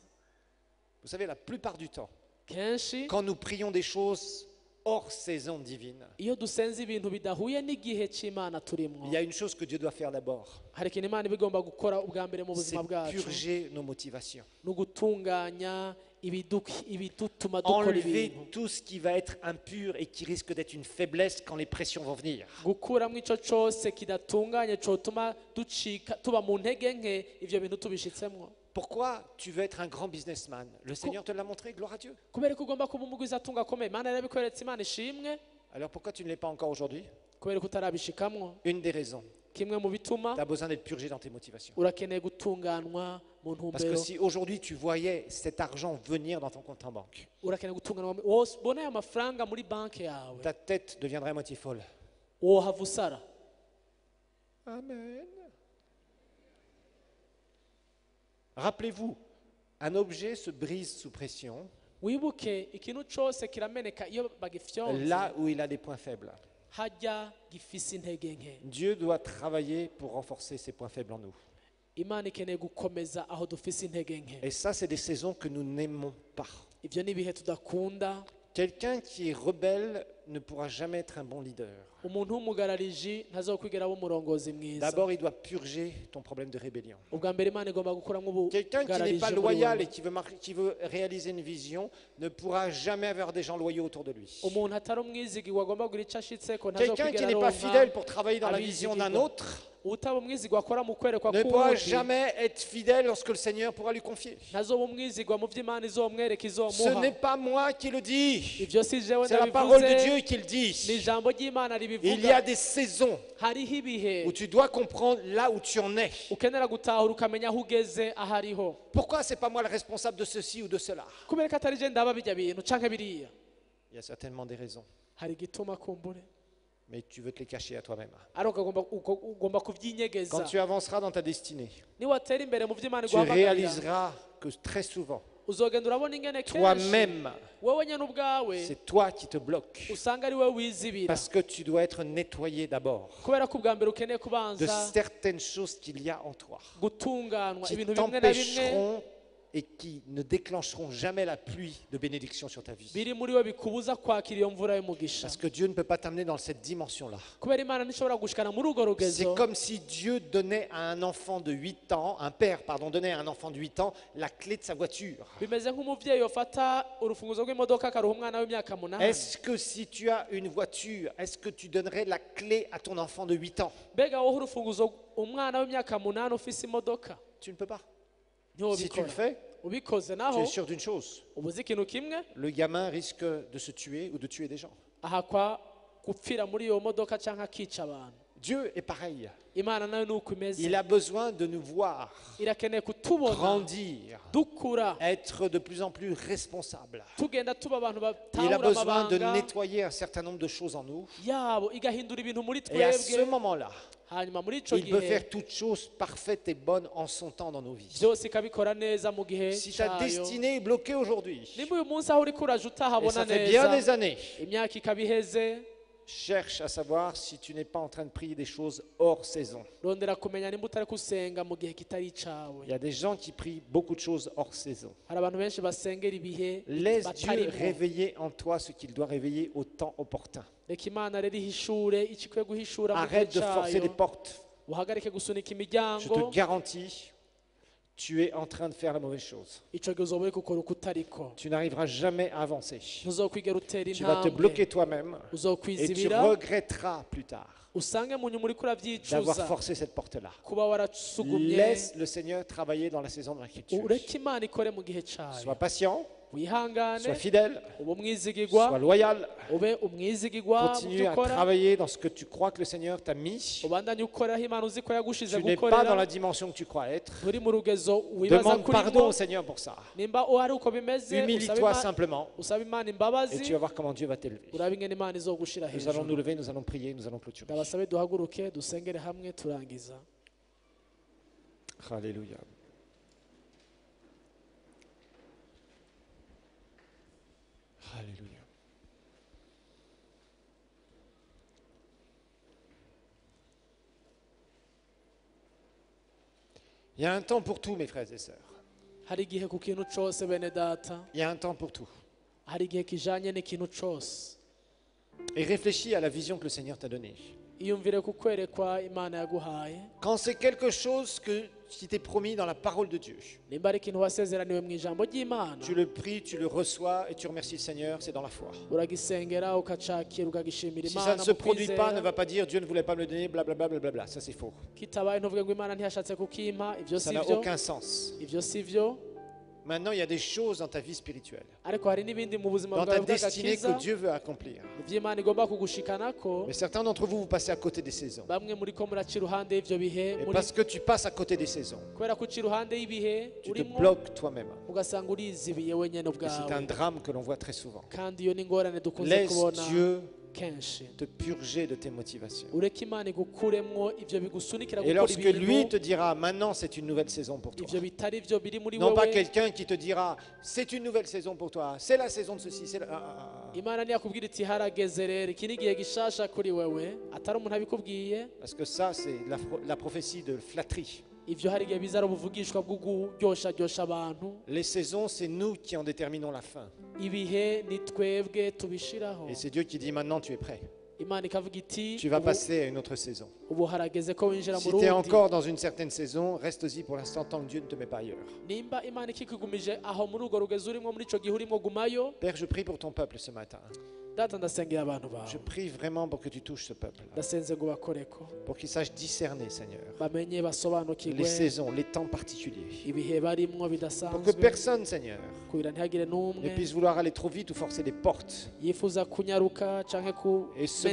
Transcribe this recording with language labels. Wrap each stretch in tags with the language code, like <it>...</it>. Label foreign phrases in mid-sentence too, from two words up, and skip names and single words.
<fr>Vous savez, la plupart du temps,</fr> <rn>kenshi</rn> <fr>quand nous prions des choses hors saison divine,</fr> <rn>iyo dusenze ibintu bidahuye n'igihe cy'imana turimo,</rn> <fr>il y a une chose que Dieu doit faire d'abord,</fr> <rn>hari ikintu imana iba igomba gukora ubwa mbere mu</rn> <fr>c'est</fr> <rn>buzima bwacu.</rn> <fr>purger nos motivations.</fr> <rn>ni ugutunganya ibidutuma dukora</rn> <fr>Enlever</fr> <rn>ibintu.</rn> <fr>tout ce qui va être impur et qui risque d'être une faiblesse quand les pressions vont venir.</fr> <rn>gukuramo icyo cyose kidatunganye cyotuma tuba mu ntege nke, ibyo bintu tubishitsemo.</rn> <fr>Pourquoi tu veux être un grand businessman? Le Seigneur te l'a montré, gloire à Dieu.</fr> <rn>kubera ko ugomba kuba umugwizatunga akomeye, imana yarabikweretse, imana ishimwe.</rn> <fr>Alors pourquoi tu ne l'es pas encore aujourd'hui?</fr> <rn>kubera ko utarabishikamwo.</rn> <fr>Une des raisons,</fr> <rn>kimwe mu bituma</rn> <fr>tu as besoin d'être purgé dans tes motivations.</fr> <rn>urakeneye gutunganwa mu</rn> <fr>Parce que</fr> <rn>ntumbero.</rn> <fr>si aujourd'hui tu voyais cet argent venir dans ton compte en banque,</fr> <rn>urakeneye gutunganwa wobona aya mafaranga muri banki yawe,</rn> <fr>ta tête deviendrait à moitié folle.</fr> <rn>wohava usara.</rn> <fr>Amen. Rappelez-vous, un objet se brise sous pression</fr> <rn>wibuke ikintu cyose kirameneka iyo bagifyonze</rn> <fr>là où il a des points faibles.</fr> <rn>hajya gifise intege nke.</rn> <fr>Dieu doit travailler pour renforcer ses points faibles en nous.</fr> <rn>Imana ikeneye gukomeza aho dufise intege nke.</rn> <fr>Et ça, c'est des saisons que nous n'aimons pas.</fr> <rn>Ibyo ni ibihe tudakunda.</rn> <fr>Quelqu'un qui est rebelle ne pourra jamais être un bon leader.</fr> <rn>Umuntu w'umugarariji ntazokwigera aba umurongozi mwiza.</rn> <fr>D'abord, il doit purger ton problème de rébellion.</fr> <rn>ubwa mbere Imana igomba gukuramo</rn> <fr>Quelqu'un qui n'est</fr> <rn>ubugarariji</rn> <fr>pas</fr> <rn>muri</rn> <fr>loyal</fr> <rn>wowe.</rn> <fr>et qui veut réaliser une vision ne pourra jamais avoir des gens loyaux autour de lui.</fr> <rn>Umuntu atari umwizigirwa agomba kugira icyo ashitseko</rn> <fr>Quelqu'un qui</fr> <rn>ntazokwigera</rn> <fr>n'est pas</fr> <rn>aronka</rn> <fr>fidèle pour travailler dans la vision d'un</fr> <rn>abizigirwa.</rn> <fr>autre</fr> <rn>utaba umwizigirwa akora mu kwerekwa</rn> <fr>ne pourra</fr> <rn>k'uwundi</rn> <fr>jamais être fidèle lorsque le Seigneur pourra lui confier.</fr> <rn>ntazoba umwizigirwa mu byo Imana izomwereka</rn> <fr>Ce</fr> <rn>izomuha.</rn> <fr>n'est pas moi qui le dis,</fr> <rn>Ibyo si jewe</rn> <fr>c'est la parole de</fr> <rn>ndabivuze,</rn> <fr>Dieu qui le</fr> <rn>ni</rn> <fr>dit.</fr> <rn>ijambo ry'Imana</rn> <fr>Il y a</fr> <rn>ribivuga.</rn> <fr>des saisons</fr> <rn>Hariho ibihe</rn> <fr>où tu dois comprendre là où tu en es.</fr> <rn>ukenera gutahura ukamenya aho ugeze ahariho.</rn> <fr>Pourquoi c'est pas moi le responsable de ceci ou de cela?</fr> <rn>kubera ko atari je ndaba bijya bintu canke biriya,</rn> <fr>Il y a certainement des raisons,</fr> <rn>hari igituma kumbure</rn> <fr>mais tu veux te les cacher à toi-même.</fr> <rn>ariko ugomba kubyinyegeza.</rn> <fr>Quand tu avanceras dans ta destinée,</fr> <rn>niwatera imbere mu byo Imana</rn> <fr>tu</fr> <rn>iguhamagarira</rn> <fr>réaliseras que très souvent,</fr> <rn>uzogenda urabona ingene kenshi</rn> <fr>toi-même,</fr> <rn>wowe nyine ubwawe</rn> <fr>c'est toi qui te bloques.</fr> <rn>usanga ari wowe wizibira,</rn> <fr>Parce que tu dois être nettoyé d'abord</fr> <rn>kubera ko ubwa mbere ukeneye</rn> <fr>de</fr> <rn>kubanza</rn> <fr>certaines choses qu'il y a en toi</fr> <rn>gutunganwa</rn> <fr>qui</fr> <rn>ibintu bimwe na bimwe</rn> <fr>t'empêcheront et qui ne déclencheront jamais la pluie de bénédiction sur ta vie.</fr> <rn>biri muri we bikubuza kwakira iyo mvura y'umugisha.</rn> <fr>Parce que Dieu ne peut pas t'amener dans cette dimension-là.</fr> <rn>kubera Imana ntishobora gushikana muri urwo</rn> <fr>C'est</fr> <rn>rugezo.</rn> <fr>comme si Dieu donnait à un enfant de 8 ans, un père, pardon, donnait à un enfant de 8 ans la clé de sa voiture.</fr> <rn>bimeze nk'umubyeyi ufata urufunguzo rw'imodoka akaruha umwana w'imyaka 8.</rn> <fr>Est-ce que si tu as une voiture, est-ce que tu donnerais la clé à ton enfant de 8 ans?</fr> <rn>mbega wowe urufunguzo umwana w'imyaka 8 ufise imodoka</rn> <fr>Tu ne peux pas. Si tu</fr> <rn>ntiwobikora.</rn> <fr>le fais,</fr> <rn>ubikoze</rn> <fr>tu</fr> <rn>naho</rn> <fr>es sûr d'une chose.</fr> <rn>uba uzi ikintu kimwe,</rn> <fr>Le gamin risque de se tuer ou de tuer des gens.</fr> <rn>ahakwa gupfira muri iyo modoka cyangwa akica abantu.</rn> <fr>Dieu est pareil.</fr> <rn>Imana nayo ni uko imeze,</rn> <fr>Il a besoin de nous voir</fr> <rn>irakeneye kutubona</rn> <fr>grandir,</fr> <rn>dukura,</rn> <fr>être de plus en plus responsables.</fr> <rn>tugenda tuba abantu</rn> <fr>Il a</fr> <rn>batahura</rn> <fr>besoin de</fr> <rn>amabanga</rn> <fr>nettoyer un certain nombre de choses en nous.</fr> <rn>yabo, igahindura ibintu muri</rn> <fr>Et à ce</fr> <rn>twebwe.</rn> <fr>moment-là,</fr> <rn>hanyuma muri ico</rn> <fr>il peut</fr> <rn>gihe</rn> <fr>faire toutes choses parfaites et bonnes en son temps dans nos vies.</fr> <rn>byose ikabikora neza mu gihe</rn> <fr>Si ta</fr> <rn>cyayo.</rn> <fr>destinée est bloquée aujourd'hui,</fr> <rn>nimba uyu munsi aho uriko uraje</rn> <fr>et</fr> <rn>utahabona</rn> <fr>ça fait bien des</fr> <rn>neza,</rn> <fr>années,</fr> <rn>imyaka ikaba iheze,</rn> <fr>cherche à savoir si tu n'es pas en train de prier des choses hors saison.</fr> <rn>rondera kumenya nimba utari kusenga mu gihe kitari icawe.</rn> <fr>Il y a des gens qui prient beaucoup de choses hors saison.</fr> <rn>hari abantu benshi basengera ibihe</rn> <fr>Laisse Dieu</fr> <rn>batarimo.</rn> <fr>réveiller en toi ce qu'il doit réveiller au temps opportun.</fr> <rn>reka Imana rero ihishure icyo ikwiye guhishura mu gihe</rn> <fr>Arrête de forcer les</fr> <rn>cyayo.</rn> <fr>portes.</fr> <rn>uhagarike gusunika</rn> <fr>Je</fr> <rn>imiryango,</rn> <fr>te garantis, tu es en train de faire la mauvaise chose.</fr> <rn>ico gihe uzoba uri gukora uko utariko.</rn> <fr>Tu n'arriveras jamais à avancer.</fr> <rn>ntuzokwigera utera</rn> <fr>Tu vas te</fr> <rn>intambwe,</rn> <fr>bloquer toi-même et tu</fr> <rn>uzokwizibira,</rn> <fr>regretteras plus tard</fr> <rn>usange mu nyuma uriko</rn> <fr>d'avoir</fr> <rn>uravyicuza</rn> <fr>forcé cette porte-là.</fr> <rn>kuba warasugumye.</rn> <fr>Laisse le Seigneur travailler dans la saison de l'inquiétude.</fr> <rn>ureke Imana ikore mu gihe</rn> <fr>Sois</fr> <rn>cyayo,</rn> <fr>patient,</fr> <rn>wihangane,</rn> <fr>sois fidèle,</fr> <rn>ube umwizigirwa,</rn> <fr>sois loyal.</fr> <rn>ube umwizigirwa mu</rn> <fr>Continue</fr> <rn>byo</rn> <fr>à</fr> <rn>ukora,</rn> <fr>travailler dans ce que tu crois que le Seigneur t'a mis.</fr> <rn>ubandanye ukoreraho Imana uzi ko yagushize</rn> <fr>Tu n'es pas dans</fr> <rn>gukorera.</rn> <fr>la dimension que tu crois être.</fr> <rn>uri mu rugezo wibaza</rn> <fr>Demande pardon</fr> <rn>kurimo,</rn> <fr>au Seigneur pour ça.</fr> <rn>nimba ari uko bimeze,</rn> <fr>Humilie-toi simplement</fr> <rn>usaba Imana</rn> <fr>et tu</fr> <rn>imbabazi,</rn> <fr>vas voir comment Dieu va t'élever.</fr> <rn>urabe ingene Imana izogushira</rn> <fr>Nous allons nous</fr> <rn>hejuru.</rn> <fr>lever, nous allons prier, nous allons clôturer.</fr> <rn>ndabasabe duhaguruke dusengere hamwe turangiza.</rn> <fr>Alléluia. Alléluia. Il y a un temps pour tout, mes frères et sœurs.</fr> <rn>hari igihe ku kintu cose bene data,</rn> <fr>Il y a un temps pour tout.</fr> <rn>hari igihe kijanye n'ikintu cose.</rn> <fr>Et réfléchis à la vision que le Seigneur t'a donnée.</fr> <rn>iyumvire ku kwerekwa Imana yaguhaye,</rn> <fr>Quand c'est quelque chose qui t'est promis dans la parole de Dieu,</fr> <rn>nimba ari ikintu wasezeraniwe mu ijambo ry'Imana,</rn> <fr>tu le pries, tu le reçois et tu remercies le Seigneur, c'est dans la foi.</fr> <rn>uragisengera ukacakira ukagishimira</rn> <fr>Si ça</fr> <rn>Imana</rn> <fr>ne se</fr> <rn>mu</rn> <fr>produit pas, ne</fr> <rn>kwizera.</rn> <fr>va pas dire Dieu ne voulait pas me le donner, blablabla, blablabla. Ça c'est faux.</fr> <rn>kitabaye ntuvuge ngo Imana ntiyashatse kukimpa, ibyo</rn> <fr>Ça</fr> <rn>si</rn> <fr>n'a</fr> <rn>byo,</rn> <fr>aucun sens.</fr> <rn>ibyo si byo.</rn> <fr>Maintenant, il y a des choses dans ta vie spirituelle,</fr> <rn>ariko hari n'ibindi mu buzima</rn> <fr>dans ta</fr> <rn>bwawe</rn> <fr>destinée</fr> <rn>bw'agakiza,</rn> <fr>que Dieu veut accomplir.</fr> <rn>iby'Imana igomba kugushikanako.</rn> <fr>Mais certains d'entre vous, vous passez à côté des saisons.</fr> <rn>bamwe muri ko muraca iruhande y'ibyo bihe,</rn> <fr>Et</fr> <rn>muri</rn> <fr>parce que tu passes à côté des saisons,</fr> <rn>kubera ko uca iruhande y'ibihe</rn> <fr>tu te</fr> <rn>urimo,</rn> <fr>bloques toi-même.</fr> <rn>ugasanga urizibiye wenyine</rn> <fr>Et c'est un</fr> <rn>ubwawe,</rn> <fr>drame que l'on voit très souvent.</fr> <rn>kandi iyo ni ingorane dukunze</rn> <fr>Laisse</fr> <rn>kubona.</rn> <fr>Dieu</fr> <rn>kenshi</rn> <fr>te purger de tes motivations.</fr> <rn>ureke imana igukuremwo ivyo bigusunikira</rn> <fr>Et</fr> <rn>gukora</rn> <fr>lorsque lui</fr> <rn>ibintu</rn> <fr>te dira, maintenant c'est une nouvelle saison pour toi.</fr> <rn>ivyo bitari vyo biri muri</rn> <fr>Non pas</fr> <rn>wewe.</rn> <fr>quelqu'un qui te dira, c'est une nouvelle saison pour toi, c'est la saison de ceci, c'est la...</fr> <rn>Imana ntiyakubwira iti harageze rero iki ni igihe gishasha kuri wewe, atari umuntu abikubwiye.</rn> <fr>Parce que ça, c'est la prophétie de flatterie.</fr> <rn>Ivyo hari igihe biza ari ubuvugishwa bwo kuryoshya abantu.</rn> <fr>Les saisons, c'est nous qui en déterminons la fin.</fr> <rn>Ibihe ni twebwe tubishiraho.</rn> <fr>Et c'est Dieu qui dit, maintenant tu es prêt.</fr> <rn>Imana ikavuga iti</rn> <fr>Tu vas passer à une autre saison.</fr> <rn>ubu harageze ko winjira mu</rn> <fr>Si tu es</fr> <rn>rundi.</rn> <fr>encore dans une certaine saison, reste-y pour l'instant tant que Dieu ne te met pas ailleurs.</fr> <rn>Nimba Imana ikikugumije aho muri urwo rugezi urimo muri ico gihe urimo gumayo.</rn> <fr>Père, je prie pour ton peuple ce matin.</fr> <rn>Data ndasengera abantu bawe.</rn> <fr>Je prie vraiment pour que tu touches ce peuple,</fr> <rn>Ndasenze ngo bakoreko</rn> <fr>pour qu'il sache discerner, Seigneur,</fr> <rn>bamenye basobanukirwe</rn> <fr>les saisons, les temps particuliers.</fr> <rn>ibihe barimwo</rn> <fr>Pour que</fr> <rn>bidasanzwe</rn> <fr>personne, Seigneur,</fr> <rn>kugira ntihagire</rn> <fr>ne</fr> <rn>n'umwe</rn> <fr>puisse vouloir aller trop vite ou forcer des portes</fr> <rn>yifuza kunyaruka canke</rn> <fr>et se</fr>